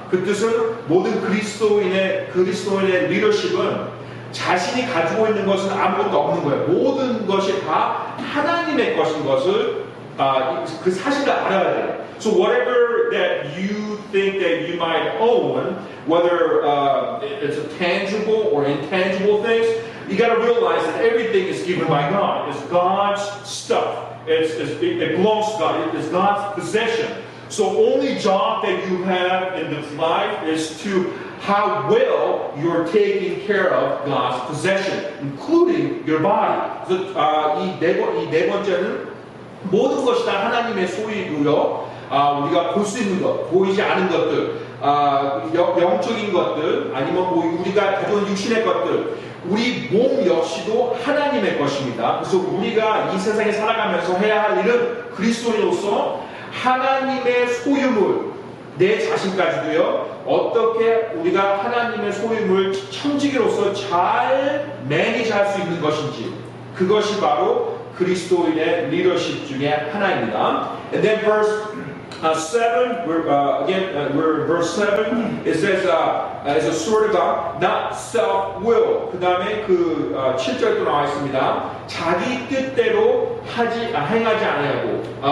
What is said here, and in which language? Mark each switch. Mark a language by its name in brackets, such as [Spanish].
[Korean] 그 뜻은 모든 그리스도인의 리더십은 자신이 가지고 있는 것은 아무것도 없는 거예요. 모든 것이 다 하나님의 것인 것을 그 사실을 알아야 돼요. [English] So whatever that you think that you might own, whether it's a tangible or intangible things, you got to realize that everything is given by God. It's God's stuff. It belongs to God. It's God's possession. So only job that you have in this life is to how well you're taking care of God's possession, including your body. [Korean] 그래서 이 네 번째는 모든 것이 다 하나님의 소유이고요. 우리가 볼 수 있는 것, 보이지 않은 것들, 영적인 것들, 아니면 우리가 가지고 있는 육신의 것들, 우리 몸 역시도 하나님의 것입니다. 그래서 우리가 이 세상에 살아가면서 해야 할 일은 그리스도인으로서 하나님의 소유물, 내 자신까지도요, 어떻게 우리가 하나님의 소유물 청지기로서 잘 매니지할 수 있는 것인지, 그것이 바로 그리스도인의 리더십 중에 하나입니다. [English] And then verse 7, we're in verse 7. It says, as a sword of God, not self-will. [Korean] 그 다음에 7절도 나와 있습니다. 자기 뜻대로 행하지 아니하고.